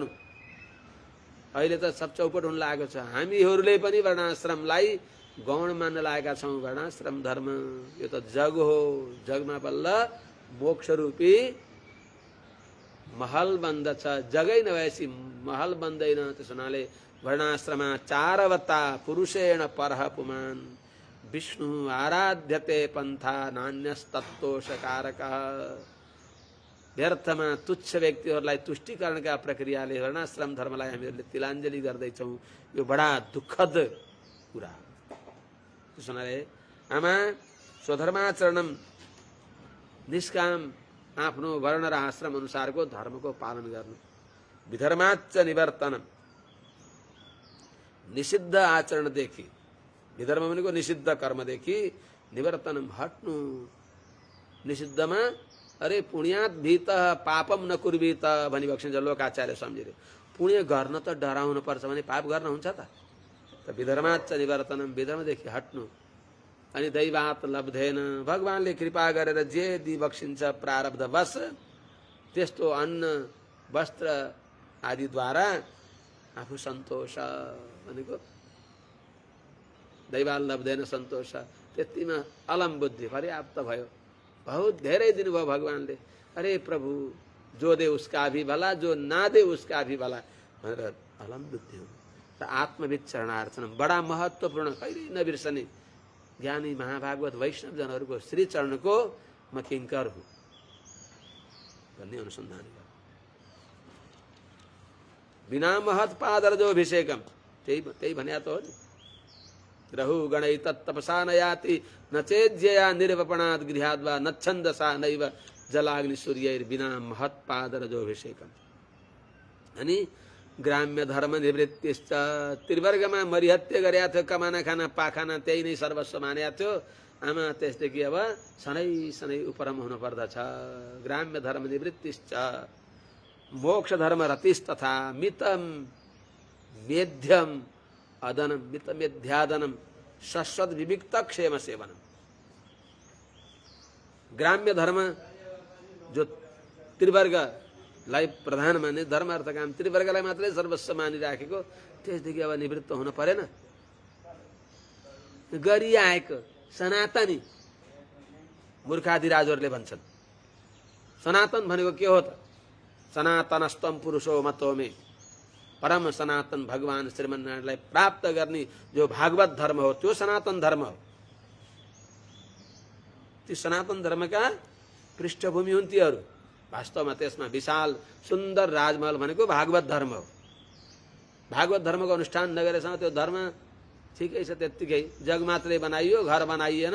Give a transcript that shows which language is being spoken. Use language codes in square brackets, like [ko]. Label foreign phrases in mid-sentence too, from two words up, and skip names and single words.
[ne] अहिले त सब चौपट हुन लागेको छ। हामीहरूले पनि वर्णाश्रमलाई गौण मान्न लागेका छौँ। वर्णाश्रम धर्म यो त जग हो, जगमा बल्ल मोक्ष रूपी महल बन्दछ। जगै नभएपछि महल बन्दैन। त्यस हुनाले [sa] वर्णाश्रमाचारवता पुरुषेण परः पुमान् विष्णु आराध्यते पन्था नान्यस्तत्तोषकारकः। [ne] व्यर्थमा तुच्छ व्यक्तिहरूलाई तुष्टिकरणका प्रक्रियाले वर्णाश्रम धर्मलाई हामीहरूले तिलाञ्जली गर्दैछौँ। यो बडा दुःखद कुरा। त्यस हुनाले आमा [sa] स्वधर्माचरणम निष्काम [ne] आफ्नो वर्ण र आश्रम अनुसारको धर्मको पालन गर्नु। [sa] विधर्माच्च निवर्तनम [ne] निषिद्ध आचरणदेखि, विधर्म भनेको निषिद्ध कर्मदेखि निवर्तनम हट्नु। निषिद्धमा अरे [sa] पुण्यात भीत पापम न कुर्वीत [ne] भनिबक्सिन्छ लोकाचार्य स्वामीले। पुण्य गर्न त डराउनु पर्छ भने पाप गर्न हुन्छ त? [sa] विधर्माच्च निवर्तनम [ne] विधर्मदेखि हट्नु। अनि [sa] दैवात लब्धेन [ne] भगवानले कृपा गरेर जे दिइबक्सिन्छ प्रारब्धवश त्यस्तो अन्न वस्त्र आदिद्वारा आफू सन्तोष भनेको [sa] दैवाल लब्धेन सन्तोष। [ne] त्यतिमा अलम बुद्धि पर्याप्त भयो। बहुत धेरै दिनुभयो भगवानले। [hi] अरे प्रभु जो दे उसका भी भला, जो ना दे उसका भी भला [ne] भनेर अलम बुद्धि हो। र आत्मविद चरणार्चन बडा महत्त्वपूर्ण, कहिल्यै नबिर्सने ज्ञानी महाभागवत वैष्णव जनहरूको श्री चरणको म किङ्कर हुँ भन्ने अनुसन्धान गर्नु। [sa] बिना महत पादरजो अभिषेकम [ne] त्यही भन्या त हो नि। [sa] रहु गणै तत्तपसा न याति न चेज्यया निर्वपणात् गृहाद्वा न छन्दसा नैव जलाग्नि सूर्यैर्बिना महत पादरजो अभिषेकम। [ne] अनि [sa] ग्राम्य धर्म निवृत्तिश्च [ne] त्रिवर्गमा मरिहत्य गरेका थियो। [hi] कमाना खाना पाखाना [ne] त्यही नै सर्वस्व मानेका थियो। आमा त्यसदेखि अब सनै सनै उपरम हुनु पर्दछ। [sa] ग्राम्य धर्म निवृत्तिश्च मोक्ष धर्म रतिस्तथा मितम मेध्यम अदनम मितमेध्यादनम शश्वत विविक्त क्षेम सेवनम। [ne] ग्राम्य धर्म जो त्रिवर्गलाई प्रधान माने धर्म अर्थ काम त्रिवर्गलाई मात्रै सर्वस्व मानिराखेको त्यसदेखि अब निवृत्त हुन परेन। गरिआएको सनातनी मूर्खादिराजहरूले भन्छन्। सनातन भनेको के हो त? [sa] सनातनस्तम पुरुषो मतो मे। [ne] परम सनातन भगवान श्रीमन्नारायणलाई प्राप्त गर्ने जो भागवत धर्म हो त्यो सनातन धर्म हो। ती सनातन धर्मका पृष्ठभूमि हुन् तीहरू। वास्तवमा त्यसमा विशाल सुन्दर राजमहल भनेको भागवत धर्म हो। भागवत धर्मको अनुष्ठान नगरेसम्म त्यो धर्म ठिकै छ, त्यत्तिकै जग मात्रै बनाइयो, घर बनाइएन।